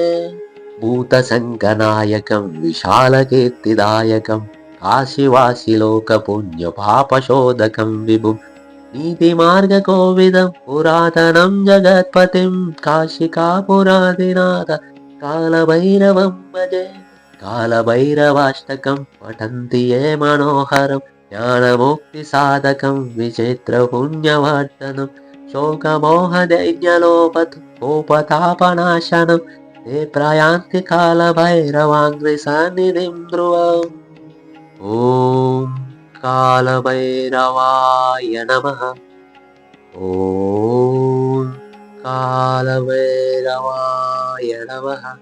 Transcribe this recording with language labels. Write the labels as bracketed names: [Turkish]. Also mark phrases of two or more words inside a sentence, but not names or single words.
[Sanskrit] భూతశంకనాయకం విశాలకీర్తిదాయకం కాశీవాసిలోక పుణ్య పాపశోధకం విభుం నీతిమార్గకోవిదం పురాతనం జగత్పతిం కాశికాపురాదినాథ కాలభైరవం భజే. కాలభైరవాష్టకం పఠంతి ఏ మనోహరం జ్ఞానముక్తి సాధకం విచిత్ర పుణ్యవర్ధనం శోకమోహదైన్యలోపతు కోపతాపనాశనం ते प्रयान्ति कालभैरवाङ्घ्रि सन्निधिं ध्रुवम्. ॐ कालभैरवाय नमः. ॐ कालभैरवाय नमः.